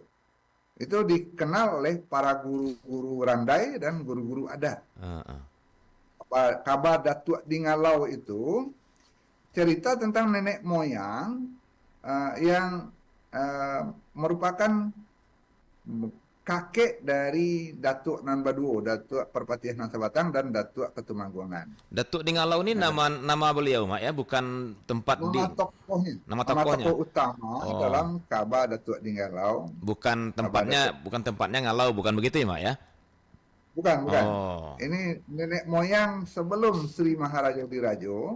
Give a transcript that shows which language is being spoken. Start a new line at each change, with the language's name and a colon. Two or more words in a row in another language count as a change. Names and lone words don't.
Indonesian: Itu dikenal oleh para guru-guru randai dan guru-guru adat. Ah, ah. Kaba Datuk Dingalau itu cerita tentang nenek moyang yang merupakan kakek dari Datuk Nan Baduo, Datuk Perpatiah Nan Sabatang dan Datuk Ketumanggungan. Datuk di Ngalau ini Nah, nama beliau, Mak ya, bukan tempat nama di tokohnya, nama nama tokohnya. tokoh utama Oh, dalam Kaba Datuk Dinggalau, Kaba Datuk. bukan tempatnya Ngalau, bukan begitu ya, Mak ya? Bukan. Oh. Ini nenek moyang sebelum Sri Maharaja Dirajo,